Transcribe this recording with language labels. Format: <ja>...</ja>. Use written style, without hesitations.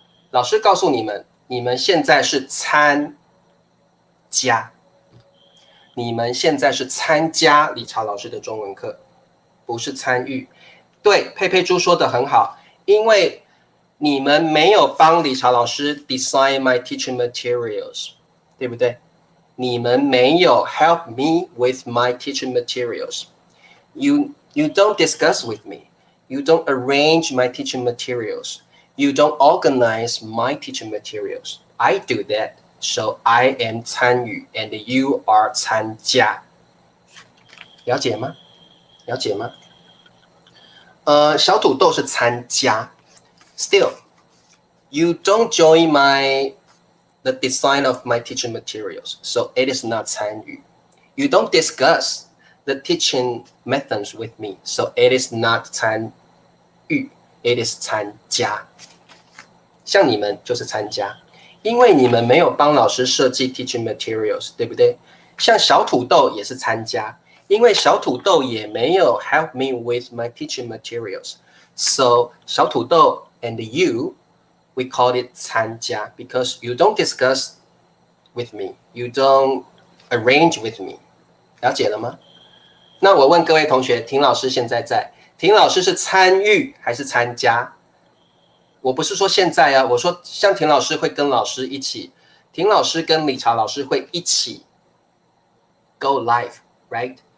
<zh>老师告诉你们，你们现在是参加，你们现在是参加理查老师的中文课，不是参与。对，佩佩猪说的很好，因为你们没有帮理查老师</zh> <en>design my teaching materials，</en> <zh>对不对？你们没有</zh> <en>help me with my teaching materials. You don't discuss with me. You don't arrange my teaching materials. You don't organize my teaching materials. I do that, so I am 参与 and you are 参加。</en> <zh>了解吗？了解吗？小土豆是参加。</zh> <en>Still, you don't join the design of my teaching materials, so it is not 参与。 You don't discuss the teaching methods with me, so it is not 参与 ，it is 参加。</en> <zh>像你们就是参加，因为你们没有帮老师设计</zh> <en>teaching materials，</en> <zh>对不对？像小土豆也是参加，因为小土豆也没有</zh> <en>help me with my teaching materials， so 小土豆 and you。We call it 参加 because you don't discuss with me, you don't arrange with me.</en> <zh>了解了吗？那我问各位同学，婷老师现在在，婷老师是参与还是参加？我不是说现在啊，我说像婷老师会跟老师一起，婷老师跟理查老师会一起</zh> <en>go live, right？</en>